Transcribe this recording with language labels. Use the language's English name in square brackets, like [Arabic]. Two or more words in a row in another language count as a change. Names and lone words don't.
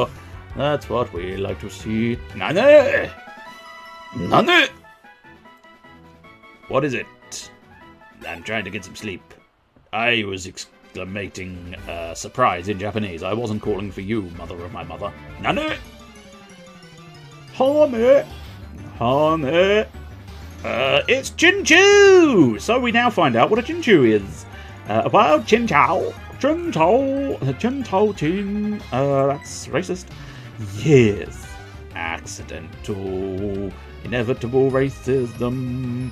[English] That's what we like to see. Nane! Nane! What is it? I'm trying to get some sleep. I was exclamating surprise in Japanese. I wasn't calling for you, mother of my mother. Nane! Hame! Hame! It's Chinchu! So we now find out what a Chinchu is. Well, Chinchou. Chin. That's racist. Yes. Accidental. Inevitable racism.